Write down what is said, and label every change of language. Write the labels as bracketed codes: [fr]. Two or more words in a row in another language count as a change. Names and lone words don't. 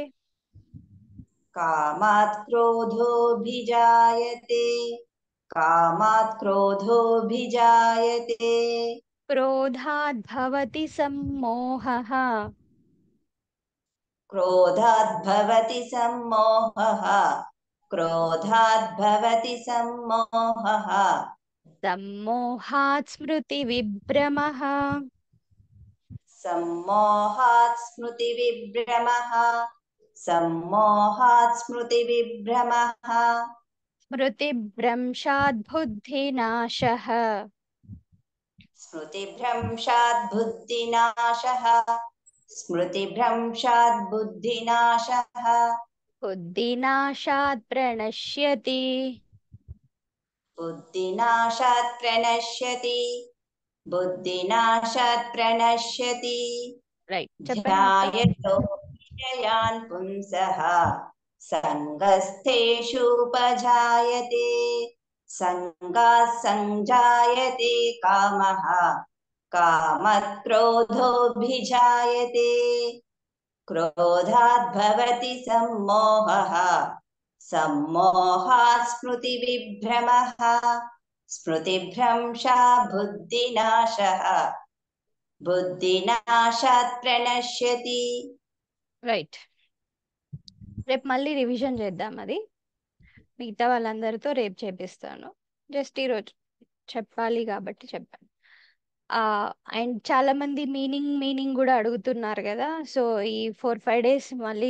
[sa] కామాత్ క్రోధోభిజాయతే కామాత్ క్రోధోభిజాయతే క్రోధాద్భవతి సమ్మోహః క్రోధాద్భవతి సమ్మోహః క్రోధాద్భవతి సమ్మోహః सम्मोहात् स्मृतिविभ्रमः सम्मोहात् स्मृतिविभ्रमः सम्मोहात् स्मृतिविभ्रमः स्मृतिभ्रंशात् बुद्धिनाशः स्मृतिभ्रंशात् बुद्धिनाशः स्मृतिभ्रंशात् बुद्धिनाशः बुद्धिनाशात् प्रणश्यति बुद्धिनाशात् प्रणश्यति बुद्धिनाशात् प्रणश्यति [te] రైట్ చెప్పండి మొత్తం [sa] ध्यायतो विषयान् पुंसः सङ्गस्थेषुपजायते सङ्गात् सञ्जायते कामः कामक्रोधोऽभिजायते क्रोधात् भवति सम्मोहः सम्मोहात् स्मृतिविभ्रमः स्मृतिभ्रंशा बुद्धिनाशः बुद्धिनाशात् प्रणश्यति [te] రైట్ రేపు మళ్ళీ రివిజన్ చేద్దాం అది మిగతా వాళ్ళందరితో రేపు చేపిస్తాను జస్ట్ ఈరోజు చెప్పాలి కాబట్టి చెప్పాను అండ్ చాలా మంది మీనింగ్ కూడా అడుగుతున్నారు కదా సో ఈ 4-5 డేస్ మళ్ళీ